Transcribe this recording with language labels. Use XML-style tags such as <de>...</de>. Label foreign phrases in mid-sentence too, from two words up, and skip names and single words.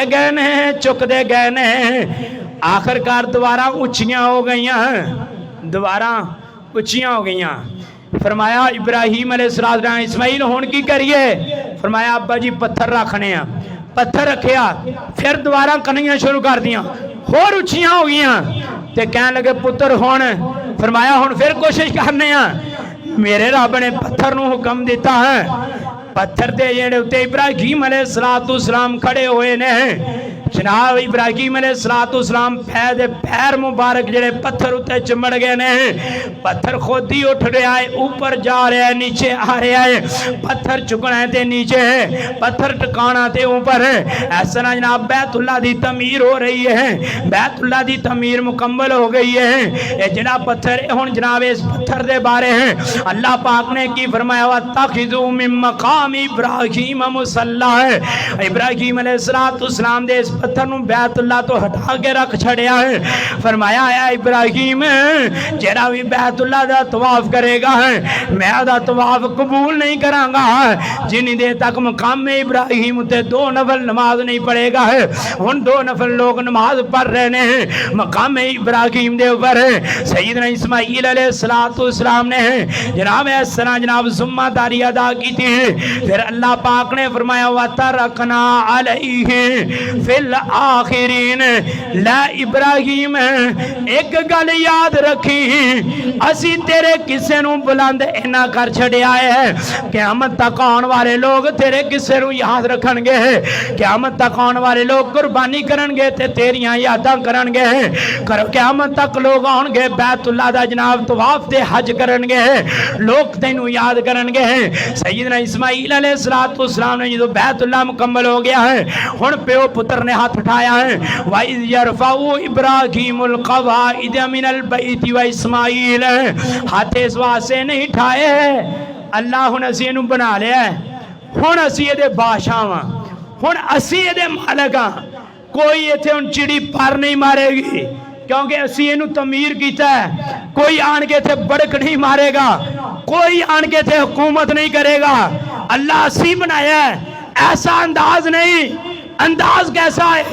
<pa>دے گئے نے آخر کار دوبارہ اونچیاں ہو گئیاں دوبارہ اونچیاں ہو گئیاں فرمایا ابراہیم علیہ السلام اسماعیل ہون کی کریے فرمایا ابا جی پتھر رکھنے ہیں پتھر رکھیا پھر دوبارہ کنیاں شروع کر دیاں اور اونچیاں ہو گئیاں تے کہنے لگے پتر ہون فرمایا ہون پھر کوشش کرنے ہیں میرے رب نے پتھر نو حکم دیتا ہے پتھر دے جڑے اتے ابراہیم علیہ السلام کھڑے ہوئے نے جناب ابراہیم علیہ السلام پیر مبارک جڑے پتھر اتے چمڑ گئے نے پتھر خود ہی اٹھ رہا ہے اوپر جا رہا ہے نیچے آ رہا ہے پتھر چکنا ہے تے نیچے ہے پتھر ٹکانا تے اوپر ہے ایسا جناب بیت اللہ دی تعمیر ہو رہی ہے بیت اللہ دی تعمیر مکمل ہو گئی ہے یہ جناب پتھر ہن جناب اس پتھر دے بارے ہیں اللہ پاک نے کی فرمایا</pa> <ar>وَاتَّخِذُوا مِن مَقَامِ إِبْرَاهِيمَ مُصَلًّى</ar> <pa>ابراہیم علیہ السلام دے اس پتھر نو بیت اللہ تو ہٹا کے رکھ چھڑیا ہے فرمایا ہے ابراہیم جڑا بھی بیت اللہ دا طواف کرے گا میں دا طواف قبول نہیں کراں گا جنی دیر تک مقام ابراہیم تے 2 نفل نماز نہیں پڑھے گا ہن 2 نفل لوگ نماز پڑھ رہے ہیں مقام ابراہیم دے اوپر سیدنا اسماعیل علیہ السلام نے جناب</pa> <ur>اس طرح جناب ذمہ داری ادا کی تھی</ur> <pa>پھر اللہ پاک نے فرمایا</pa> <ar>وَتَرَكْنَا عَلَيْهِ فِي الآخرین۔</ar> <pa>لا ابراہیم ایک گل یاد رکھی، اسی تیرے قصے نو بلند اینا کر چھڑیا ہے، قیامت تک آن والے لوگ تیرے قصے نو یاد رکھن گے، قیامت تک آن والے لوگ قربانی کرن گے تے تیریاں یاداں کرن گے، قیامت تک لوگ آن گے بیت اللہ دا جناب طواف تے حج کرن گے، لوگ تینوں یاد کرن گے۔ سیدنا اسماعیل علیہ السلام نے جو بیت اللہ مکمل ہو گیا ہے، ہن پیو پتر نے ہاتھ اٹھایا ہے،</pa> <ar>وَإِذْ يَرْفَعُ إِبْرَاهِيمُ الْقَوَاعِدَ مِنَ الْبَيْتِ وَإِسْمَاعِيلَ،</ar> <pa>ہاتھ اس واسطے نہیں اٹھائے، اللہ نے اسی نو بنا لیا ہے، ہن اسی دے بادشاہ ہاں، ہن اسی دے مالک ہاں، کوئی ایتھے ان چڑی پر نہیں مارے گی، کیونکہ اسی انہوں تعمیر کیتا ہے، کوئی آن کے تھے بڑک نہیں مارے گا، کوئی آن کے تھے حکومت نہیں کرے گا، اللہ اسی بنایا ہے، ایسا انداز نہیں، انداز کیسا ہے؟</pa>